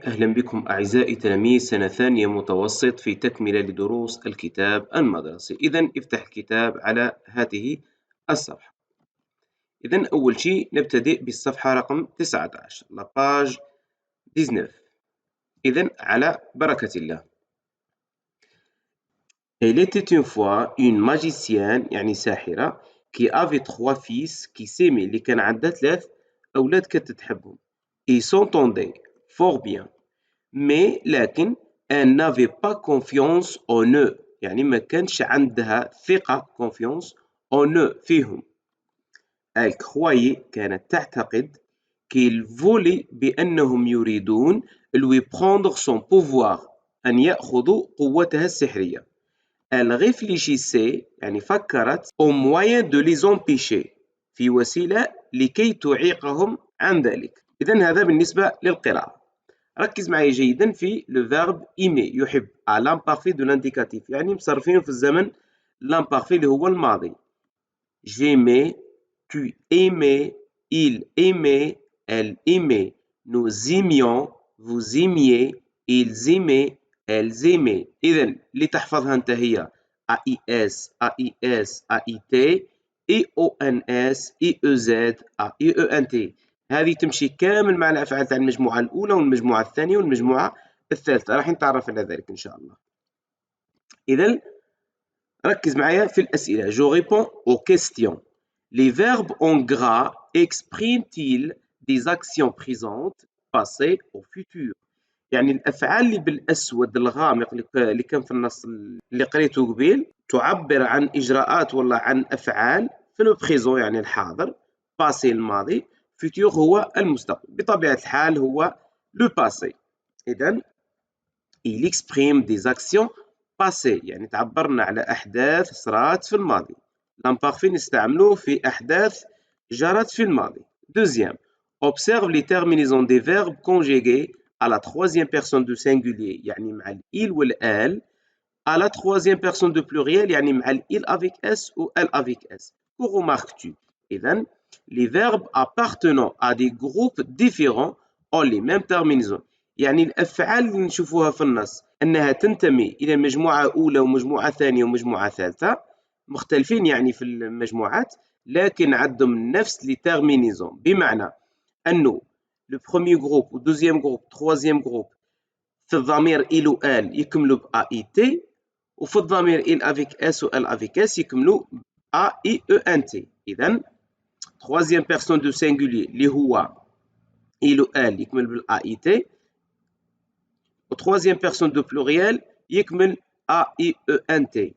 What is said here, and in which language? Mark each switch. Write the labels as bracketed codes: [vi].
[ar] أهلا بكم أعزائي تلاميذ سنة ثانية متوسط في تكملة لدروس الكتاب المدرسي. إذن افتح الكتاب على هذه الصفحة. إذن أول شيء نبتدئ بالصفحة رقم 19 [fr] la page 19. [ar] إذن على بركة الله. [fr] Elle était une fois une magicienne [ar] يعني ساحرة [fr] qui avait 3 fils qui s'aimaient [ar] اللي كان عندها 3 أولاد كانت تحبهم. [fr] Ils s'entendaient fort bien. Mais [ar] لكن [fr] elle n'avait pas confiance en eux [ar] يعني ما كانش عندها ثقة [fr] confiance en eux [ar] فيهم. [fr] Elle croyait [ar] كانت تعتقد [fr] qu'ils voulaient [ar] بأنهم يريدون [fr] lui prendre son pouvoir [ar] أن يأخذوا قوتها السحرية. [fr] Elle réfléchissait [ar] يعني فكرت [fr] au moyen de les empêcher [ar] في وسيلة لكي تعيقهم عن ذلك. إذن هذا بالنسبة للقراءة. ركز معي جيدا في [fr] le verbe aimer [ar] يحب [fr] à l'imparfait de l'indicatif [ar] يعني مصرفين في الزمن l'imparfait اللي هو الماضي. [fr] J'aimais, tu aimais, il aimait, elle aimait, nous aimions, vous aimiez, ils aimaient, elles aimaient. [ar] إذن لتحفظها أنت هي AIS, AIS, AIT, EONS, EEZ, AEENT. هذه تمشي كامل مع الأفعال تاع المجموعة الأولى والمجموعة الثانية والمجموعة الثالثة، راح نتعرف على ذلك إن شاء الله. إذن ركز معايا في الأسئلة. [fr] Je réponds aux questions. Les verbes en gras expriment-ils des actions présentes, passées ou futures؟ [ar] يعني الأفعال اللي بالأسود الغامق اللي كان في النص اللي قريته قبيل تعبر عن إجراءات ولا عن أفعال في لو بريزون يعني الحاضر، باسي الماضي، فيتور هو المستقبل. بطبيعة الحال هو لو باسي. إذن [fr] il exprime des actions passées [ar] يعني تعبرنا على أحداث صارت في الماضي. l'imparfait نستعملوه في أحداث جرت في الماضي. [fr] Deuxième, observe les terminaisons des verbes conjugués à la troisième personne de singulier [ar] يعني مع [fr] il ou elle, à la troisième personne de pluriel يعني مع il avec s ou elle avec s. Que remarques-tu? إذن les verbes appartenant à des groupes différents ont les mêmes terminaisons. [ar] يعني الأفعال اللي نشوفوها في النص أنها تنتمي إلى مجموعة أولى ومجموعة ثانية ومجموعة ثالثة، مختلفين يعني في المجموعات لكن عندهم نفس لي تيرمينيزون، بمعنى أنه لو بروميي جروب و دوزيام جروب تخوازيام جروب في الضمير إل و آل يكملوا ب أ إي تي، وفي الضمير إل أفيك إس و إل أفيك إس يكملوا أ إي أو إن تي. إذن [fr] troisième personne de singulier [ar] اللي هو il ou elle يكمل بال AIT، و [fr] troisième personne de pluriel [ar] يكمل AIENT.